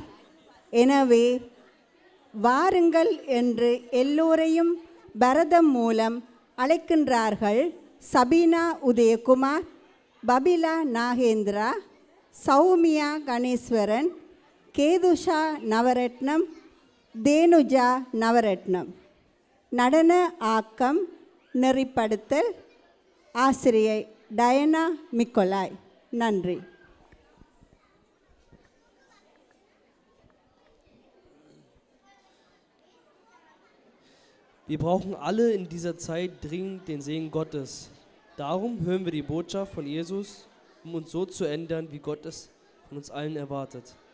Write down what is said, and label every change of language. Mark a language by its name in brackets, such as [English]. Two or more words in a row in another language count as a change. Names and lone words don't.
[Tamil] எனவே வாருங்கள் என்று எல்லோரையும் பரதம் மூலம் அழைக்கின்றார்கள் சபீனா உதயகுமார், பபிலா நாகேந்திரா, சௌமியா கணேஸ்வரன், கேதுஷா நவரத்னம், தேனுஜா நவரத்னம். நடன ஆக்கம் நெறிப்படுத்தல் ஆசிரியை டயனா மிக்கோலாய். நன்றி. [German] Wir brauchen alle in dieser Zeit dringend den Segen Gottes. Darum hören wir die Botschaft von Jesus, um uns so zu ändern, wie Gott es von uns allen erwartet.